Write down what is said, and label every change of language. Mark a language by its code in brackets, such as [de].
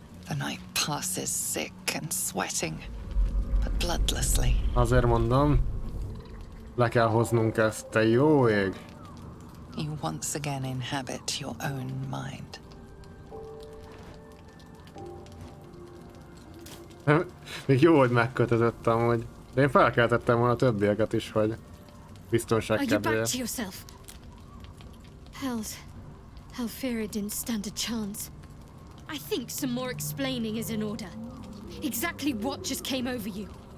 [en] The night passes sick and sweating, but bloodlessly. [hu] Azért mondom, le kell hoznunk ezt, te jó ég. [en] You once again inhabit your own mind. [hu] Még jó, hogy megkötözöttem, hogy... De én felkeltettem volna a többieket is, hogy biztonság [en] Are you back [hu] kedvéért. [en] to yourself? Hellfira didn't stand a chance. I think some more explaining is in order. Exactly what just came over you?